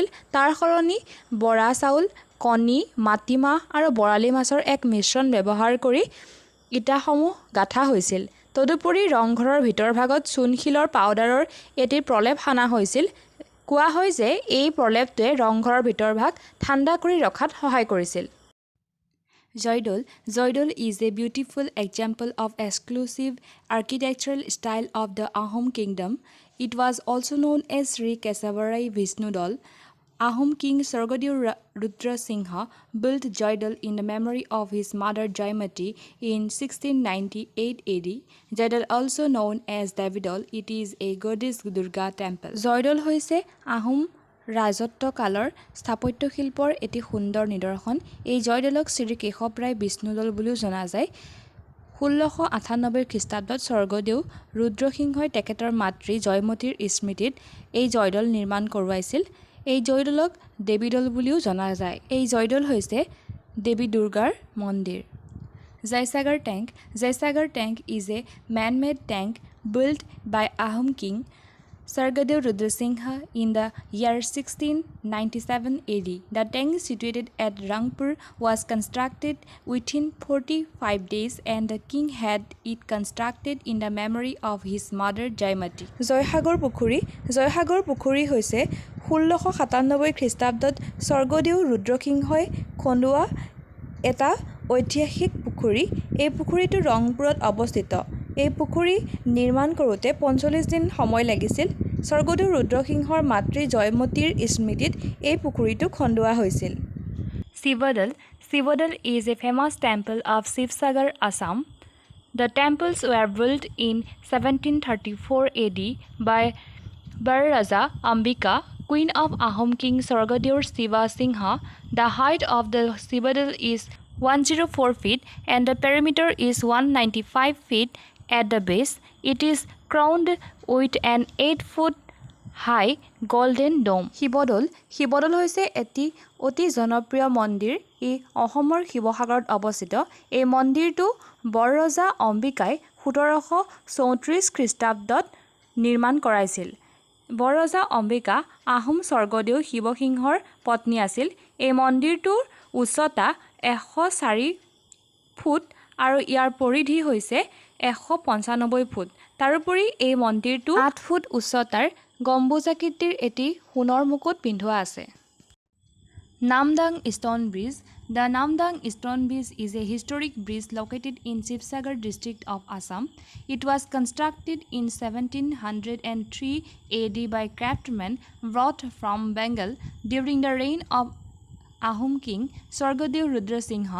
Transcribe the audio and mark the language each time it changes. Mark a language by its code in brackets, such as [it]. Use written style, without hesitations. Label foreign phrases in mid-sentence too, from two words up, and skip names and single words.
[as] তাৰ সলনি বৰা চাউল, কণী, মাটিমাহ আৰু বৰালি মাছৰ এক মিশ্ৰণ ব্যৱহাৰ কৰি ইটাসমূহ গাঁথা হৈছিল। তদুপৰি ৰংঘৰৰ ভিতৰভাগত চূণশিলৰ পাউডাৰৰ এটি প্ৰলেপ সানা হৈছিল। কোৱা হয় যে এই প্ৰলেপটোৱে ৰংঘৰৰ ভিতৰভাগ ঠাণ্ডা কৰি ৰখাত সহায় কৰিছিল। [en] Joydol is a beautiful example of exclusive architectural style of the Ahom kingdom. It was also known as Sri Kesabarai Vishnu Dol. Ahom king Sargadeo Rudra Singha built Jaidal in the memory of his mother Jaimati in 1698 AD. Jaidal, also known as Davidol, it is a goddess Durga temple. [as] Jaidal hoise Ahom ৰাজত্ব কালৰ স্থাপত্য শিল্পৰ এটি সুন্দৰ নিদৰ্শন। এই জয়দলক শ্ৰী কেশৱৰায় বিষ্ণুদল বুলিও জনা যায়। 1698 খ্ৰীষ্টাব্দত স্বৰ্গদেউ ৰুদ্ৰসিংহই তেখেতৰ মাতৃ জয়মতীৰ স্মৃতিত এই জয়দল নিৰ্মাণ কৰোৱাইছিল। এই জয়দলক দেৱীদল বুলিও জনা যায়। এই জয়দল হৈছে দেৱী দুৰ্গাৰ মন্দিৰ। [en] Jaisagar tank is a man-made tank built by Ahom king Sargadeo Rudra Singha in the year 1697 AD. The tank situated at Rangpur was constructed within 45 days and the king had it constructed in the memory of his mother Jaimati. [as] জয়সাগৰ পুখুৰী হৈছে 1697 খ্ৰীষ্টাব্দত স্বৰ্গদেউ ৰুদ্ৰসিংহই খন্দোৱা এটা ঐতিহাসিক পুখুৰী। এই পুখুৰীটো ৰংপুৰত অৱস্থিত। এই পুখুৰী নিৰ্মাণ কৰোঁতে 45 দিন সময় লাগিছিল। স্বৰ্গদেউ ৰুদ্ৰসিংহৰ মাতৃ জয়মতীৰ স্মৃতিত এই পুখুৰীটো খন্দোৱা হৈছিল। [en] Shivadal is a famous temple of Shivsagar, Assam. The temples were built in 1734 AD by Barraja Ambika, queen of Ahom king Sargadeo Shiva Singha. The height of the Shivadal is 104 feet and the perimeter is 195 feet at the base. It is crowned with an 8-foot high golden dome. [as] শিৱদৌল হৈছে এটি অতি জনপ্ৰিয় মন্দিৰ। ই অসমৰ শিৱসাগৰত অৱস্থিত। এই মন্দিৰটো বৰৰজা অম্বিকাই 1734 খ্ৰীষ্টাব্দত নিৰ্মাণ কৰাইছিল। বৰৰজা অম্বিকা আহোম স্বৰ্গদেউ শিৱসিংহৰ পত্নী আছিল। এই মন্দিৰটোৰ উচ্চতা 104 ফুট আৰু ইয়াৰ পৰিধি হৈছে 195 ফুট। তাৰোপৰি এই মন্দিৰটো 8 ফুট উচ্চতাৰ গম্বুজাকৃতিৰ এটি সোণৰ মুকুট পিন্ধোৱা আছে। [en] Namdang Stone Bridge. The Namdang Stone Bridge is a historic bridge located in Shivsagar district of Assam. It was constructed in 1703 AD by craftsmen brought from Bengal during the reign of Ahom king Sargadeo Rudra Singha.